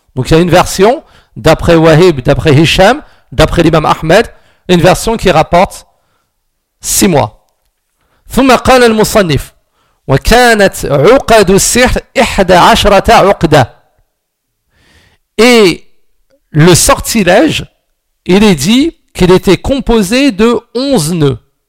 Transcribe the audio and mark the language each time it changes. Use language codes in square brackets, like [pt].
[fr] Donc il y a une version d'après Wahib, d'après Hisham, d'après l'imam Ahmed, une version qui rapporte 6 mois. [ar] ثم قال المصنف وكانت عقد السحر 11 عقدة. [fr] Et le sortilège, il est dit qu'il était composé de 11 nœuds.